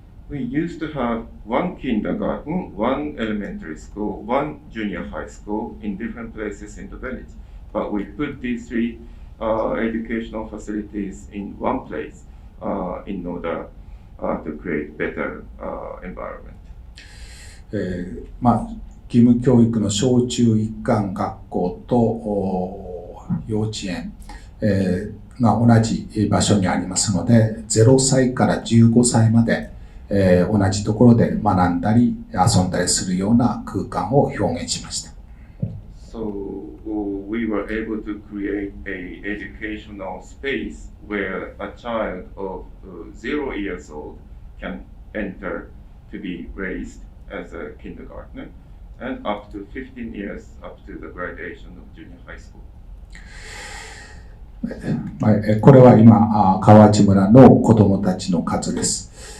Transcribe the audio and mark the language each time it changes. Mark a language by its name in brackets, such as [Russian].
[English] We used to have one kindergarten, one elementary school, one junior high school in different places in the village. But we put these three educational facilities in one place in order to create better environment. [Japanese] 義務教育の小中一貫学校と幼稚園が同じ場所にありますので、0歳から15歳まで同じところで学んだり遊んだりするような空間を表現しました。 [English] So we were able to create an educational space where a child of 0 years old can enter to be raised as a kindergartner and up to 15 years up to the graduation of junior high school. [Japanese] これは今、河内村の子どもたちの数です。